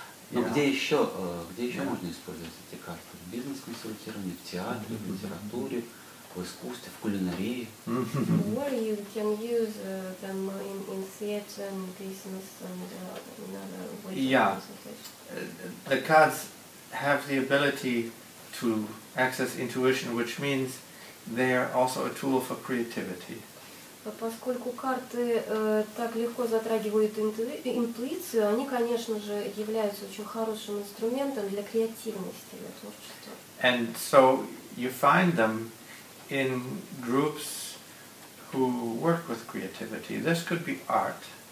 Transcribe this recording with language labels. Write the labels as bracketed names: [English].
[Russian] Но где еще можно использовать эти карты? В бизнес-консультировании, в театре, в литературе, в искусстве, в кулинарии. [English] Where you can use them in theater and business and another ways of consultation. The cards have the ability to access intuition, which means they are also a tool for creativity. [Russian] Поскольку карты так легко затрагивают интуицию, они, конечно же, являются очень хорошим инструментом для креативности, для творчества. [English] And so you find them in groups who work with creativity. This could be art,